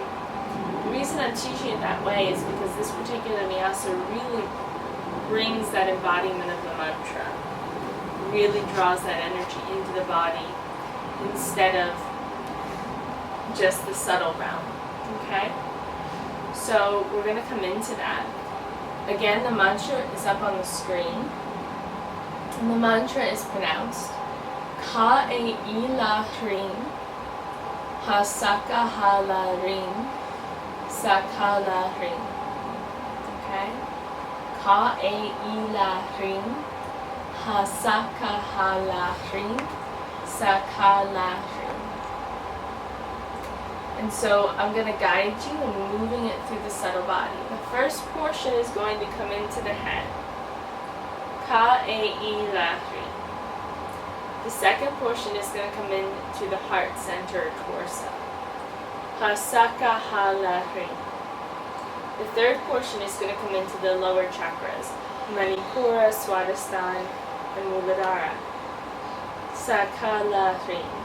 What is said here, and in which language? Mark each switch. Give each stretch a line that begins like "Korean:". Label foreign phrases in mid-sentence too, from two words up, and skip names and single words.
English: The reason I'm teaching it that way is because this particular Nyasa really brings that embodiment of the mantra, really draws that energy into the body instead of just the subtle realm. Okay? So we're going to come into that. Again, the mantra is up on the screen. And the mantra is pronounced
Sanskrit: Ka-e-ila hrim, ha-saka hala rim, sakala hrim.
English: Okay?
Sanskrit: Ka-e-ila hrim, ha-saka hala hrim, sakala hrim.
English: And so I'm going to guide you in moving it through the subtle body. The first portion is going to come into the head.
Sanskrit: Ka-e-ila hrim.
English: The second portion is going to come in to the heart center or torso.
Sanskrit: Hasaka halahri.
English: The third portion is going to come into the lower chakras, Manipura, Swadhisthana, and Muladhara.
Sanskrit: Sakalahri.